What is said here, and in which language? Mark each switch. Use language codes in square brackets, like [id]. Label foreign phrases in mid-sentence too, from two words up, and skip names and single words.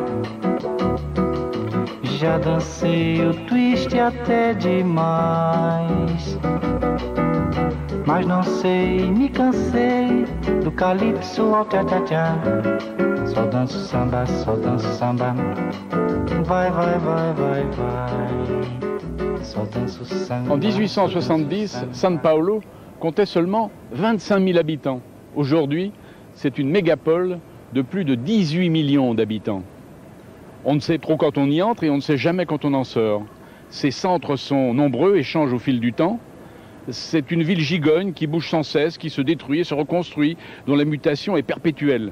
[pt] Já dancei o twist até demais, mas não sei, me cansei do calypso ao tchá-tchá-tchá. Só danço samba, vai, vai, vai, vai, vai. Só danço samba. [fr] En 1870, São Paulo comptait seulement 25 000 habitants. Aujourd'hui, c'est une mégapole de plus de 18 millions d'habitants. On ne sait trop quand on y entre et on ne sait jamais quand on en sort. Ses centres sont nombreux et changent au fil du temps. C'est une ville gigogne qui bouge sans cesse, qui se détruit et se reconstruit, dont la mutation est perpétuelle.